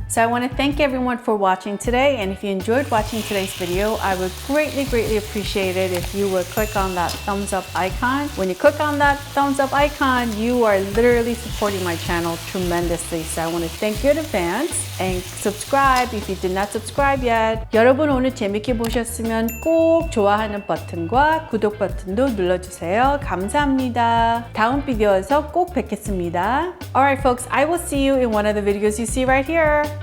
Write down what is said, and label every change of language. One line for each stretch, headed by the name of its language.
English: So I want to thank everyone for watching today, and if you enjoyed watching today's video, I would greatly appreciate it if you would click on that thumbs up icon. When you click on that thumbs up icon, you are literally supporting my channel tremendously. So I want to thank you in advance, and subscribe if you did not subscribe yet.
Korean: 여러분 오늘 재밌게 보셨으면 꼭 좋아하는 버튼과 구독 버튼도 눌러주세요. 감사합니다. 다음 비디오에서 꼭 뵙겠습니다.
English: Alright folks, I will see you in one of the videos you see right here.